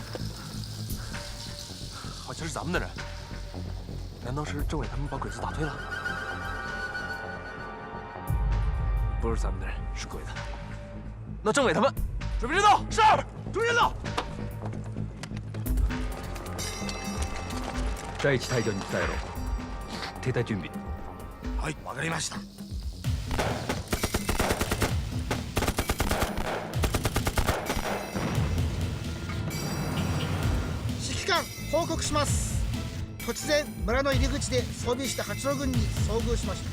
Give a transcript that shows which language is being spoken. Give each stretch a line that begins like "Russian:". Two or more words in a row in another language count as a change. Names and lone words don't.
Chinese: 好像是咱们的人，难道是政委他们把鬼子打退了？不是咱们的人，是鬼子。那政委他们准备战斗，是，准备战斗。
Japanese: 第一隊長に伝えろ。停滞準備。はい、わかりました。指揮官、報告します。突然村の入り口で装備した八路軍に遭遇しました。